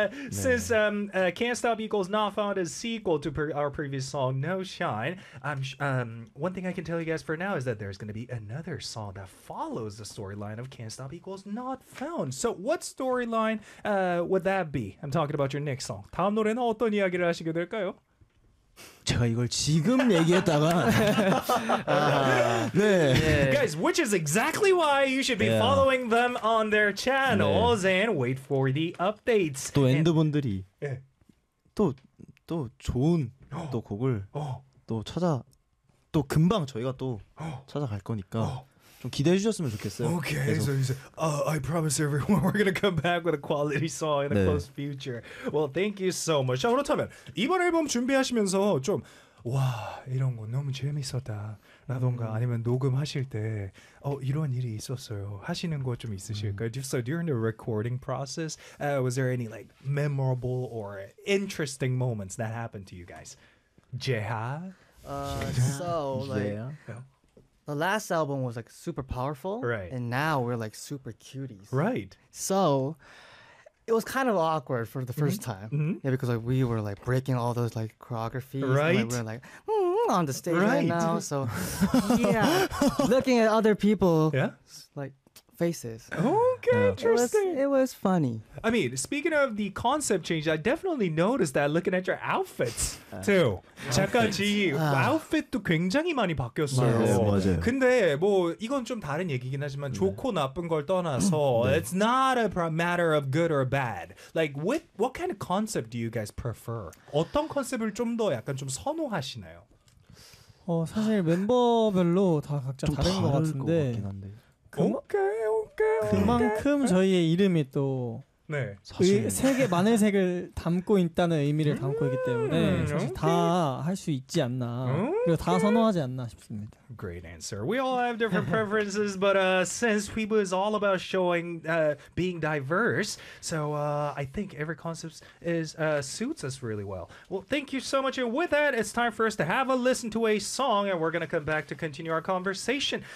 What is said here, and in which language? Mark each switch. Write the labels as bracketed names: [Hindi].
[English] Since Can't Stop Equals Not Found is sequel to our previous song No Shine, one thing I can tell you guys for now is that there's going to be another song that follows the storyline of Can't Stop Equals Not Found. So what storyline would that be? I'm talking about your next song. [Korean] 다음 노래는 어떤 이야기를 하시게 될까요? 제가 이걸 지금 얘기했다가 네. [English] Guys, which is exactly why you should be following them on their channels and wait for the updates. [Korean] 또 엔드분들이 또 좋은 또 곡을 또 찾아 또 금방 저희가 또 찾아갈 거니까 좀 기대해 주셨으면 좋겠어요. [English] Okay, so you said, I promise everyone we're gonna come back with a quality song in the close future. Well, thank you so much. [Korean] 자, 그렇다면 이번 앨범 준비하시면서 좀 와 이런 거 너무 재밌었다 라던가 아니면 녹음하실 때 이런 일이 있었어요 하시는 거 좀 있으실까요? [English] So during the recording process, was there any like memorable or interesting moments that happened to you guys? [Korean] 재하? [English] The last album was like super powerful, right? And now we're like super cuties, right? So it was kind of awkward for the first time, yeah, because like we were like breaking all those like choreographies, right? And, like, we're like on the stage right now, so yeah, looking at other people, yeah, like faces. Okay, interesting. It was funny. I mean, speaking of the concept change, I definitely noticed that looking at your outfits too. [Korean] 잠깐 지희, 아웃핏도 굉장히 많이 바뀌었어요. 맞아요, 맞아요. 근데 뭐 이건 좀 다른 얘기긴 하지만 좋고 나쁜 걸 떠나서 [English] it's not a matter of good or bad. Like, what kind of concept do you guys prefer? [Korean] 어떤 컨셉을 좀 더 약간 좀 선호하시나요? 사실 멤버별로 다 각자 다른 것 같은데 [English] 오케이 오케이 [Korean] 그만큼 [English] 오케이. [Korean] 저희의 이름이 또 네 사실 세계 많은 색을 담고 있다는 의미를 담고 있기 때문에 사실 다 할 수 있지 않나 그리고 다 선호하지 않나 싶습니다. [English] Great answer. We all have different preferences, but since Weebu is all about showing being diverse, so I think every concept is suits us really well. Well, thank you so much. And with that, it's time for us to have a listen to a song, and we're gonna come back to continue our conversation.